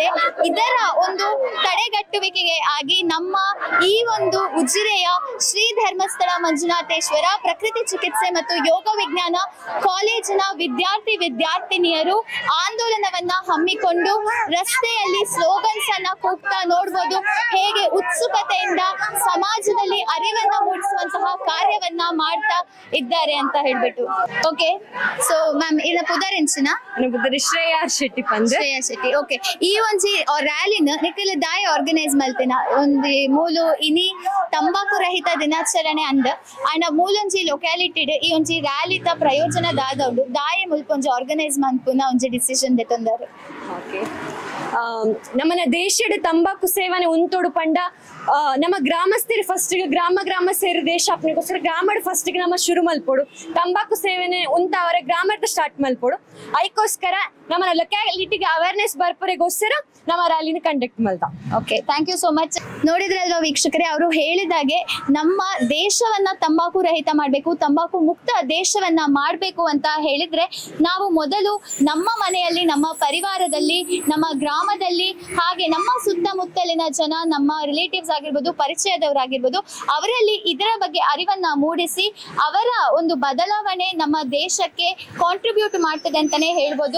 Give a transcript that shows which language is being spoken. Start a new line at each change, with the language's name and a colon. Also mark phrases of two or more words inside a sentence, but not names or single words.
Kannada: ಇದರ ಒಂದು ತಡೆಗಟ್ಟುವಿಕೆಗೆ ಆಗಿ ನಮ್ಮ ಈ ಒಂದು ಉಜಿರೆಯ ಶ್ರೀ ಧರ್ಮಸ್ಥಳ ಮಂಜುನಾಥೇಶ್ವರ ಪ್ರಕೃತಿ ಚಿಕಿತ್ಸೆ ಮತ್ತು ಯೋಗ ವಿಜ್ಞಾನ ಕಾಲೇಜಿನ ವಿದ್ಯಾರ್ಥಿನಿಯರು ಆಂದೋಲನವನ್ನ ಹಮ್ಮಿಕೊಂಡು ರಸ್ತೆಯಲ್ಲಿ ಸ್ಲೋಗನ್ಸ್ ಅನ್ನ ಕೂಗ್ತಾ ನೋಡ್ಬೋದು ಹೇಗೆ ಉತ್ಸುಕತೆಯಿಂದ ಸಮಾಜದಲ್ಲಿ ಅರಿವನ್ನ ಮೂಡಿಸುವಂತಹ ಕಾರ್ಯವನ್ನ ಮಾಡ್ತಾ ಇದ್ದಾರೆ ಅಂತ ಹೇಳ್ಬಿಟ್ಟು.
English: okay, so ma'am
Tulu: ಇನ್ನ ಪುದರಿಂಚಿನ ಶ್ರೇಯಾ ಶೆಟ್ಟಿ ಪಂದ್. ಶ್ರೇಯಾ ಶೆಟ್ಟಿ, ಓಕೆ. ಈ ಒಂಜಿ ರ್ಯಾಲಿನ ನಿಖಿಲ ದಾಯ ಆರ್ಗನೈಸ್ ಮಲ್ತಿನ ಒಂದು ಮೂಲು ಇನಿ ತಂಬಾಕು ರಹಿತ ದಿನಾಚರಣೆ ಅಂಡ್ ಮೂಲೊಂಜಿ ಲೊಕ್ಯಾಲಿಟಿಡ್ ಈ ಒಂಜಿ ರ್ಯಾಲಿದ ಪ್ರಯೋಜನ ದಾದೌಡು ದಾಯ ಮುಲ್ಪೊಂಜಿ ಆರ್ಗನೈಸ್ ಮನ್ಪುನ ಒಂಜಿ ಡಿಸಿಷನ್ ದೆತೊಂದಾರು. ಓಕೆ, ನಮ್ಮನ ದೇಶದ ತಂಬಾಕು ಸೇವನೆ ಉಂತೋಡು ಪಂಡ ನಮ್ಮ ಗ್ರಾಮಸ್ಥರು ಫಸ್ಟ್ ಗ್ರಾಮ ಸೇರಿ ದೇಶ ಅಪ್ನಿಗೋಸ್ಕರ ಗ್ರಾಮಡ್ ಫಸ್ಟ್ ನಮ್ಮ ಶುರು ಮಲ್ಪೋಡು ತಂಬಾಕು ಸೇವನೆ ಉಂತ ಅವರ ಗ್ರಾಮದ ಸ್ಟಾರ್ಟ್ ಮಲ್ಪೋಡು. ಅದಕ್ಕೋಸ್ಕರ ನಮ್ಮ ಲೊಕ್ಯಾಲಿಟಿಗೆ ಅವೇರ್ನೆಸ್ ಬರ್ಪರೆಗೋಸ್ಕರ ನಮ್ಮ ರ್ಯಾಲಿನ ಕಂಡಕ್ಟ್ ಮಲ್ತ.
English: okay, thank you so much.
Kannada: ನೋಡಿದ್ರಲ್ವಾ ವೀಕ್ಷಕರೇ, ಅವರು ಹೇಳಿದಾಗೆ ನಮ್ಮ ದೇಶವನ್ನ ತಂಬಾಕು ರಹಿತ ಮಾಡಬೇಕು, ತಂಬಾಕು ಮುಕ್ತ ದೇಶವನ್ನ ಮಾಡಬೇಕು ಅಂತ ಹೇಳಿದ್ರೆ ನಾವು ಮೊದಲು ನಮ್ಮ ಮನೆಯಲ್ಲಿ, ನಮ್ಮ ಪರಿವಾರದಲ್ಲಿ, ನಮ್ಮ ಗ್ರಾಮದಲ್ಲಿ, ಹಾಗೆ ನಮ್ಮ ಸುತ್ತಮುತ್ತಲಿನ ಜನ, ನಮ್ಮ ರಿಲೇಟಿವ್ಸ್ ಆಗಿರ್ಬೋದು, ಪರಿಚಯದವರಾಗಿರ್ಬೋದು, ಅವರಲ್ಲಿ ಇದರ ಬಗ್ಗೆ ಅರಿವನ್ನ ಮೂಡಿಸಿ ಅವರ ಒಂದು ಬದಲಾವಣೆ ನಮ್ಮ ದೇಶಕ್ಕೆ ಕಾಂಟ್ರಿಬ್ಯೂಟ್ ಮಾಡ್ತದೆ ಅಂತಾನೆ ಹೇಳ್ಬೋದು.